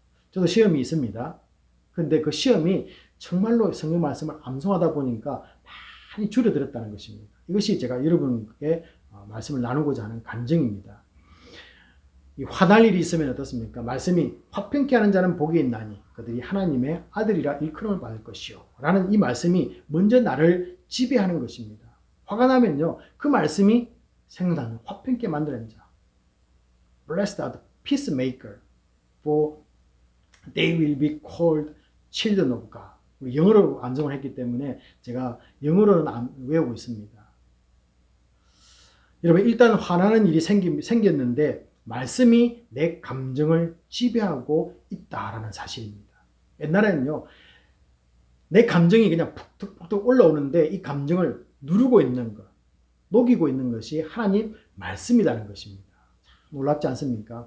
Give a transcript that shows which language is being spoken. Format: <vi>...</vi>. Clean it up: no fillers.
<ko>저도 시험이 있습니다. 그런데 그 시험이 정말로 성경 말씀을 암송하다 보니까 많이 줄어들었다는 것입니다. 이것이 제가 여러분께 말씀을 나누고자 하는 간증입니다. 이 화날 일이 있으면 어떻습니까? 말씀이 화평케 하는 자는 복이 있나니 그들이 하나님의 아들이라 일컬음을 받을 것이요 라는 이 말씀이 먼저 나를 지배하는 것입니다. 화가 나면요 그 말씀이 생각나는 화평케 만드는 자</ko> <en>Blessed are the peacemaker for they will be called children of God.</en> <ko>우리 영어로 암송을 했기 때문에 제가 영어로는 외우고 있습니다. 여러분 일단 화나는 일이 생겼는데 말씀이 내 감정을 지배하고 있다라는 사실입니다. 옛날에는요 내 감정이 그냥 푹푹푹 올라오는데 이 감정을 누르고 있는 것, 녹이고 있는 것이 하나님 말씀이라는 것입니다. 놀랍지 않습니까?</ko>